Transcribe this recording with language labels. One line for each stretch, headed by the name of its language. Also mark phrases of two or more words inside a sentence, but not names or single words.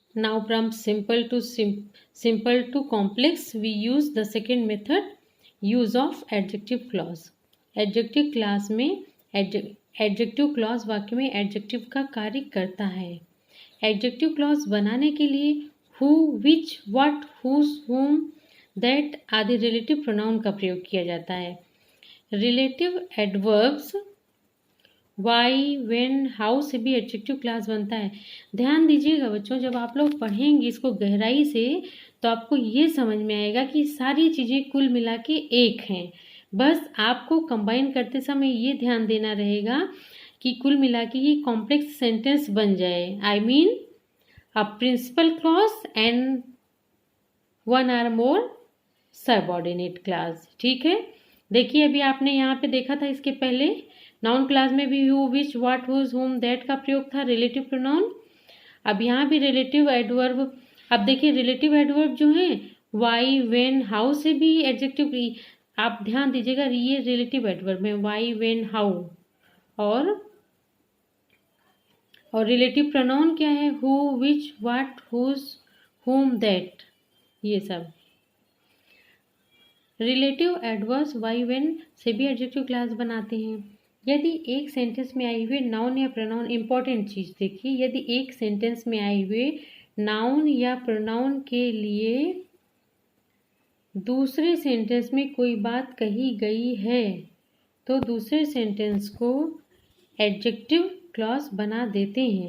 English: Now from simple to complex, we use the second method, use of adjective clause. Adjective clause
Hindi: में
English: adjective clause
Hindi: वाक्य में adjective का कार्य करता है.
English: Adjective clause
Hindi: बनाने के लिए
English: who, which, what, whose, whom, that
Hindi: आदि
English: relative pronoun
Hindi: का प्रयोग किया जाता है.
English: Relative adverbs why, when, how
Hindi: से भी
English: adjective class
Hindi: बनता है. ध्यान दीजिएगा बच्चों, जब आप लोग पढ़ेंगे इसको गहराई से तो आपको ये समझ में आएगा कि सारी चीज़ें कुल मिला के एक हैं. बस आपको कंबाइन करते समय ये ध्यान देना रहेगा कि कुल मिला के ये
English: complex sentence
Hindi: बन जाए.
English: I mean a principal clause and one or more subordinate class.
Hindi: ठीक है, देखिए अभी आपने यहाँ पे देखा था इसके पहले
English: noun class
Hindi: में भी
English: who, which, what, whose, whom, that
Hindi: का प्रयोग था
English: relative pronoun.
Hindi: अब यहाँ भी
English: relative adverb.
Hindi: अब देखिए
English: relative adverb
Hindi: जो है
English: why, when, how
Hindi: से भी एडजेक्टिव. आप ध्यान दीजिएगा ये
English: relative adverb
Hindi: है
English: why, when, how.
Hindi: और
English: relative pronoun
Hindi: क्या है
English: who, which, what, whose, whom, that.
Hindi: ये सब
English: relative adverbs why, when
Hindi: से भी
English: adjective class
Hindi: बनाते हैं. यदि एक सेंटेंस में आई हुई नाउन या प्रोनाउन, इंपॉर्टेंट चीज़ देखिए, यदि एक सेंटेंस में आई हुई नाउन या प्रोनाउन के लिए दूसरे सेंटेंस में कोई बात कही गई है तो दूसरे सेंटेंस को
English: adjective clause
Hindi: बना देते हैं.